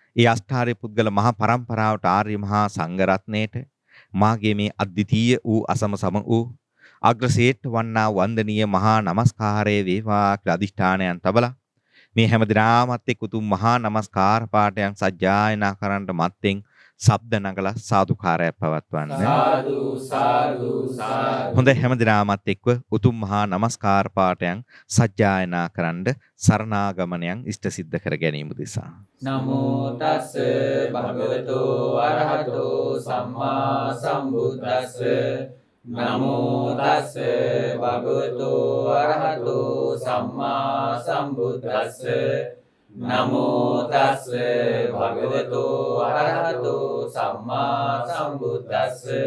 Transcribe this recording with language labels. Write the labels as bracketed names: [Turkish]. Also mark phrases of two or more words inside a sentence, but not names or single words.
[Sinhala] ඒ අෂ්ටාර්ය පුද්ගල මහා පරම්පරාවට ආර්ය මහා සංඝ රත්නයට මාගේ මේ අද්විතීය වූ අසම සම වූ අග්‍රසේට්ඨ වන්නා වන්දනීය මහා නමස්කාරය වේවා කියලා අදිෂ්ඨානයන් තබලා මේ හැම දිනාමත් එක් උතුම් මහා නමස්කාර පාඨයන් සජ්ජායනා කරන්නට මත්තෙන් ශබ්ද නගලා සාදුකාරයක් පවත්වන්න. සාදු සාදු සාදු. හොඳ හැම දිනාමත් එක්ව උතුම් මහා නමස්කාර පාඨයන් සජ්ජායනා කරන්න සරණාගමනයන් ඉෂ්ට සිද්ධ කර ගැනීම උදෙසා. [Pali] නමෝ තස් භගවතෝ අරහතෝ සම්මා සම්බුද්දස්ස. නමෝ තස් භගවතෝ අරහතෝ සම්මා සම්බුද්දස්ස. නමෝ තස් භගවතෝ අරහතෝ සම්මා සම්බුද්දස්ස.